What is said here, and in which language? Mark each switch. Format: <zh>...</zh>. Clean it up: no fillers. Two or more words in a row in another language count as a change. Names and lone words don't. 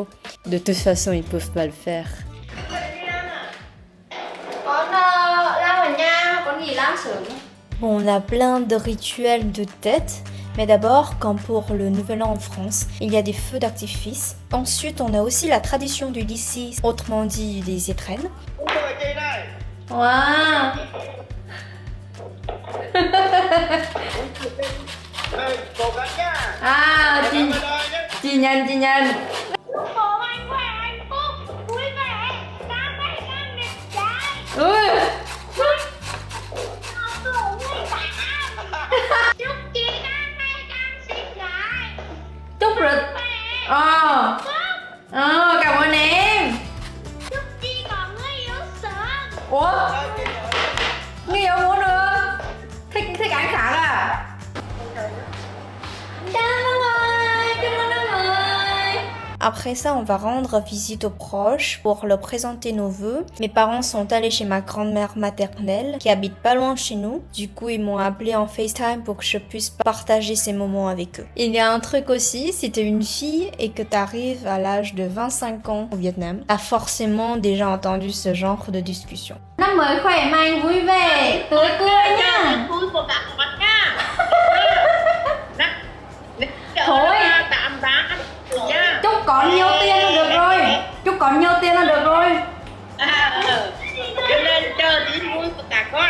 <fr>De toute façon, ils peuvent pas le faire. Bon, on a plein de rituels de Tet, mais d'abord, comme pour le Nouvel An en France, il y a des feux d'artifice. Ensuite, on a aussi la tradition du lissi, autrement dit des étrennes. Wow. À,</fr> <vi>chị nhanh. Chúc rồi. Cảm ơn em. Chúc Chi còn người yêu sớm. Ủa? Người yêu muốn nữa? Thích ăn khác à?</vi> <fr>Après ça, on va rendre visite aux proches pour leur présenter nos vœux. Mes parents sont allés chez ma grand-mère maternelle qui habite pas loin de chez nous. Du coup, ils m'ont appelé en FaceTime pour que je puisse partager ces moments avec eux. Il y a un truc aussi, si t'es une fille et que t'arrives à l'âge de 25 ans au Vietnam, t'as forcément déjà entendu ce genre de discussion.</fr> <vi>Năm mới khỏe mạnh, vui vẻ, tươi cười nha. Vui của cả mặt nha. Thôi. Chúc có nhiều tiền là được rồi. Chúc có nhiều tiền là được rồi. Cho nên chờ tí vui của cả con.</vi>